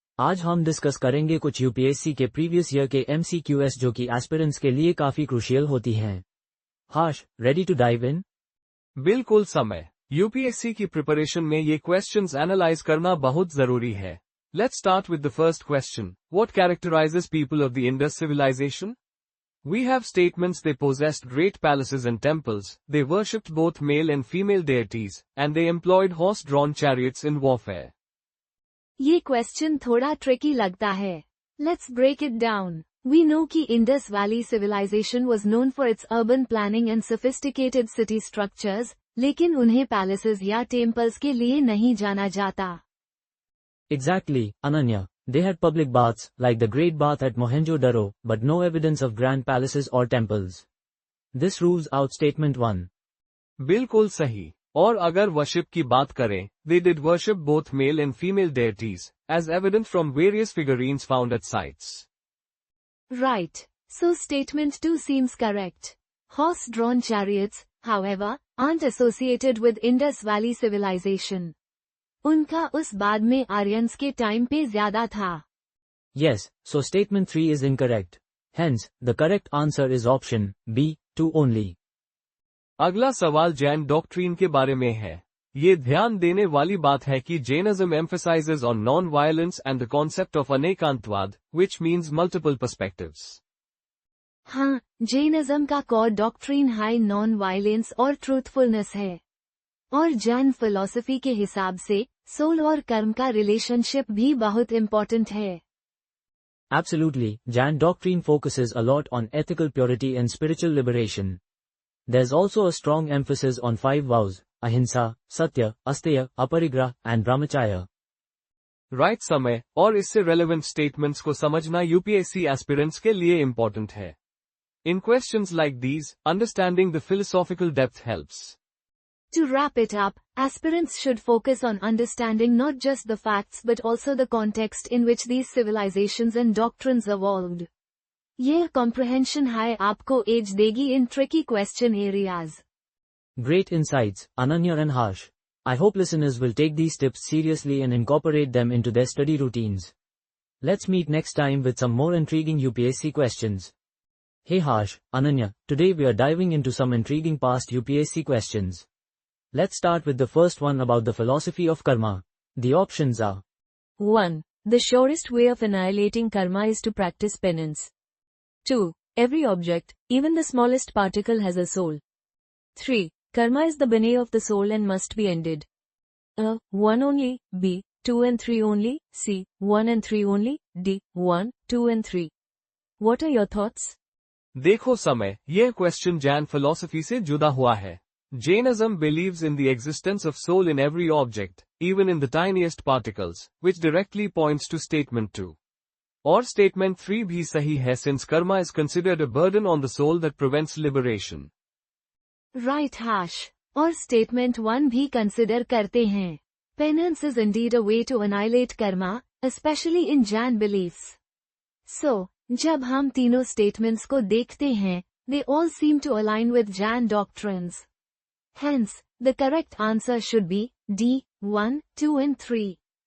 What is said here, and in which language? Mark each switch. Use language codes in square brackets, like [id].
[hi] आज हम डिस्कस करेंगे कुछ यूपीएससी के प्रीवियस ईयर के MCQs जो कि एस्पिरेंट्स के लिए काफी क्रूशियल होती हैं। [en] Harsh, ready to dive in? [hi] बिल्कुल समय। यूपीएससी की प्रिपरेशन में ये क्वेश्चंस एनालाइज करना बहुत जरूरी है। [en] Let's start with the first question. What characterises people of the Indus civilisation? We have statements they possessed great palaces and temples, they worshipped both male and female deities, and they employed horse-drawn chariots in warfare. [hi] ये question थोड़ा tricky लगता है। [en] Let's break it down. We know कि Indus Valley civilization was known for its urban planning and sophisticated city structures, [hi] लेकिन उन्हें palaces या temples के लिए नहीं जाना जाता। [en] Exactly, Ananya. They had public baths, like the Great Bath at Mohenjo-daro, but no evidence of grand palaces or temples. This rules out statement 1. [hi] बिल्कुल सही। और अगर वर्शिप की बात करें, [en] they did worship both male and female deities, as evident from various figurines found at sites. Right. So statement 2 seems correct. Horse-drawn chariots, however, aren't associated with Indus Valley civilization. [hi] उनका उस बाद में Aryans के time पे ज्यादा था। [en] Yes, so statement 3 is incorrect. Hence, the correct answer is option B, 2 only. [hi] अगला सवाल जैन डॉक्ट्रीन के बारे में है। ये ध्यान देने वाली बात है कि Jainism [en] emphasizes on non-violence and the concept of anekantavada, which means multiple perspectives. [hi] हाँ, जैनिज्म का core doctrine high non violence और ट्रूथफुलनेस है। और जैन फिलॉसफी के हिसाब से सोल और कर्म का रिलेशनशिप भी बहुत इम्पोर्टेंट है। [en] Absolutely, Jain doctrine focuses a lot on ethical purity and spiritual liberation. There's also a strong emphasis on 5 vows, ahimsa, satya, asteya, aparigrah, and brahmacharya. [hi] Right समय और इससे रेलेवेंट स्टेटमेंट्स को समझना यूपीएससी एस्पिरेंट्स के लिए important है। [en] In questions like these, understanding the philosophical depth helps. To wrap it up, aspirants should focus on understanding not just the facts but also the context in which these civilizations and doctrines evolved. यह comprehension high आपको edge देगी in tricky question areas. Great insights, Ananya and Harsh. I hope listeners will take these tips seriously and incorporate them into their study routines. Let's meet next time with some more intriguing UPSC questions. Hey Harsh, Ananya, today we are diving into some intriguing past UPSC questions. Let's start with the first one about the philosophy of karma. The options are 1. The surest way of annihilating karma is to practice penance. 2. Every object, even the smallest particle, has a soul. 3. Karma is the bane of the soul and must be ended. A. 1 only, B. 2 and 3 only, C. 1 and 3 only, D. 1, 2 and 3. What are your thoughts? [hi] देखो समय, यह question Jain philosophy से जुड़ा हुआ है. [en] Jainism believes in the existence of soul in every object, even in the tiniest particles, which directly points to statement 2. [hi] और statement 3 भी सही है [en] since karma is considered a burden on the soul that prevents liberation. Right, Harsh. [hi] और statement 1 भी consider करते हैं. [en] Penance is indeed a way to annihilate karma, especially in Jain beliefs. So, [hi] जब हम तीनों statements को देखते हैं, [en] they all seem to align with Jain doctrines. Hence, the correct answer should be D, 1, 2 and 3.